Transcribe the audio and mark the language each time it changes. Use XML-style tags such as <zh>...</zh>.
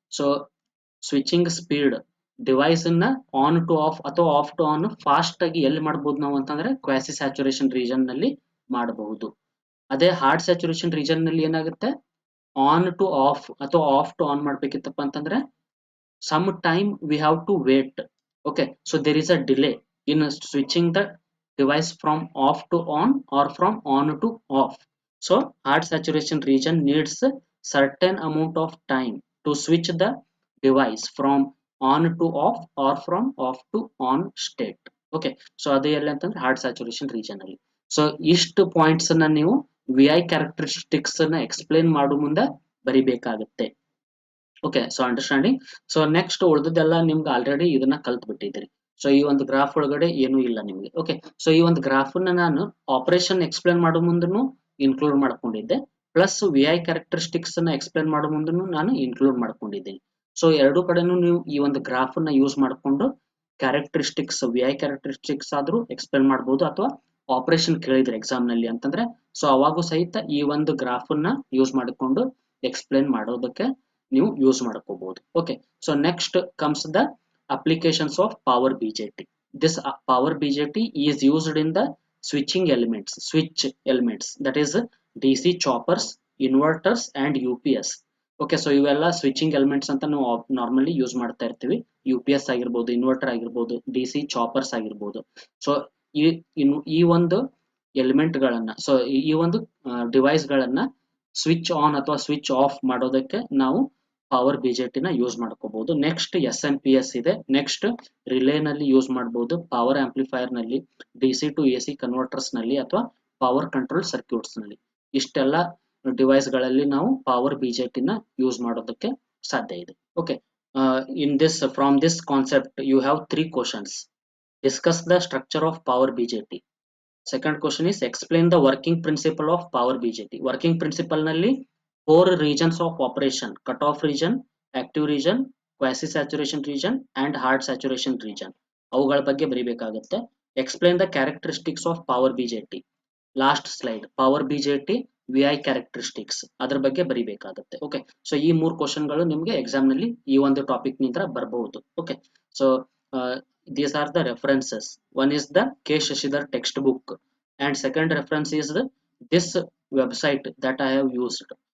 <kn>So switching speed device ಅನ್ನ on to of ಅಥವಾ of to on fast ಆಗಿ ಎಲ್ಲಿ ಮಾಡಬಹುದು ನಾವು ಅಂತಂದ್ರೆ ಕ್ವಾಸಿ ಸ್ಯಾಚುರೇಷನ್ ರೀಜನ್ ನಲ್ಲಿ ಮಾಡಬಹುದು. ಅದೇ ಹಾರ್ಡ್ ಸ್ಯಾಚುರೇಷನ್ ರೀಜನ್ ನಲ್ಲಿ ಏನಾಗುತ್ತೆ ಆನ್ ಟು ಆಫ್ ಅಥವಾ ಆಫ್ ಟು ಆನ್ ಮಾಡ್ಬೇಕಿತ್ತಪ್ಪ ಅಂತಂದ್ರೆ</kn> <en>some time we have to wait. Okay, so there is a delay in switching the device from off to on or from on to off. So hard saturation region needs a certain amount of time to switch the device from on to off or from off to on state.</en> <kn>Okay, so adu ella antandre hard saturation region alli. So ishtu points na ನೀವು VI characteristics na explain ಮಾಡು ಮುಂದೆ ಬರಿಬೇಕಾಗುತ್ತೆ. Okay, so understanding. So next ಉಳಿದೆಲ್ಲ ನಿಮ್ಗೆ already ಇದನ್ನ ಕಲ್ತ್ ಬಿಟ್ಟಿದ್ದೀರಿ. So ಈ ಒಂದು graph ಒಳಗಡೆ ಏನೂ ಇಲ್ಲ ನಿಮಗೆ. ಓಕೆ, ಸೊ ಈ ಒಂದು ಗ್ರಾಫ್ ನ ನಾನು ಆಪರೇಷನ್ ಎಕ್ಸ್ಪ್ಲೇನ್ ಮಾಡೋ ಮುಂದೂ ಇನ್ಕ್ಲೂಡ್ ಮಾಡ್ಕೊಂಡಿದ್ದೆ, ಪ್ಲಸ್ VI ಕ್ಯಾರೆಕ್ಟರಿಸ್ಟಿಕ್ಸ್ ನ ಎಕ್ಸ್ಪ್ಲೇನ್ ಮಾಡೋ ಮುಂದೂ ನಾನು ಇನ್ಕ್ಲೂಡ್ ಮಾಡ್ಕೊಂಡಿದ್ದೀನಿ. ಸೊ ಎರಡು ಕಡೆನೂ ನೀವು ಈ ಒಂದು ಗ್ರಾಫ್ ನ ಯೂಸ್ ಮಾಡಿಕೊಂಡು ಕ್ಯಾರೆಕ್ಟರಿಸ್ಟಿಕ್ಸ್ VI ಕ್ಯಾರೆಕ್ಟರಿಸ್ಟಿಕ್ಸ್ ಆದ್ರೂ ಎಕ್ಸ್ಪ್ಲೇನ್ ಮಾಡಬಹುದು, ಅಥವಾ ಆಪರೇಷನ್ ಕೇಳಿದ್ರೆ ಎಕ್ಸಾಮ್ ನಲ್ಲಿ ಅಂತಂದ್ರೆ ಸೊ ಅವಾಗೂ ಸಹಿತ ಈ ಒಂದು ಗ್ರಾಫ್ ನ ಯೂಸ್ ಮಾಡಿಕೊಂಡು ಎಕ್ಸ್ಪ್ಲೇನ್ ಮಾಡೋದಕ್ಕೆ ನೀವು ಯೂಸ್ ಮಾಡ್ಕೋಬಹುದು.</kn> <en>Okay, so next comes the applications of power BJT. this power BJT is used in the switching elements, switch elements, that is DC choppers, inverters and UPS.</en> <kn>Okay, so ಇವೆಲ್ಲ switching elements ಅಂತ ನಾವು normally use ಮಾಡ್ತಾ ಇರ್ತೀವಿ. UPS ಆಗಿರ್ಬೋದು, inverter ಆಗಿರ್ಬೋದು, DC choppers ಆಗಿರ್ಬೋದು. So ಈ ಒಂದು ಎಲಿಮೆಂಟ್ ಗಳನ್ನ, ಸೊ ಈ ಒಂದು ಡಿವೈಸ್ ಗಳನ್ನ ಸ್ವಿಚ್ ಆನ್ ಅಥವಾ ಸ್ವಿಚ್ ಆಫ್ ಮಾಡೋದಕ್ಕೆ ನಾವು ಪವರ್ ಬಿಜೆಟಿ ನ ಯೂಸ್ ಮಾಡ್ಕೋಬಹುದು. ನೆಕ್ಸ್ಟ್ SMP ಇದೆ. ನೆಕ್ಸ್ಟ್ ರಿಲೇ ನಲ್ಲಿ ಯೂಸ್ ಮಾಡಬಹುದು, ಪವರ್ ಆಂಪ್ಲಿಫೈಯರ್ ನಲ್ಲಿ, DC ಟು AC ಕನ್ವರ್ಟರ್ಸ್ ನಲ್ಲಿ ಅಥವಾ ಪವರ್ ಕಂಟ್ರೋಲ್ ಸರ್ಕ್ಯೂಟ್ಸ್ ನಲ್ಲಿ. ಇಷ್ಟೆಲ್ಲ ಡಿವೈಸ್ ಗಳಲ್ಲಿ ನಾವು ಪವರ್ ಬಿಜೆಟಿ ನ ಯೂಸ್ ಮಾಡೋದಕ್ಕೆ ಸಾಧ್ಯ ಇದೆ.</kn> <en>Okay, in this from this concept you have 3 questions. Discuss the structure of power BJT. Second question is explain the working principle of power BJT. Working principle nalli 4 regions of operation: cutoff region, active region, quasi saturation region and hard saturation region.</en> <kn>ಅವುಗಳ ಬಗ್ಗೆ ಬರಿಬೇಕಾಗುತ್ತೆ.</kn> <en>Explain the characteristics of power BJT.</en> <kn>Last slide power ಬಿಜೆಟಿ VI characteristics ಅದ್ರ ಬಗ್ಗೆ ಬರಿಬೇಕಾಗುತ್ತೆ. Okay, so ಈ 3 ಕ್ವಶನ್ಗಳು ನಿಮಗೆ exam ನಲ್ಲಿ ಈ ಒಂದು topic ನಿಂದ ಬರಬಹುದು.</kn> <en>Okay, so these are the references. One is the K. Shashidhar textbook and second reference is this website that I have used.</en>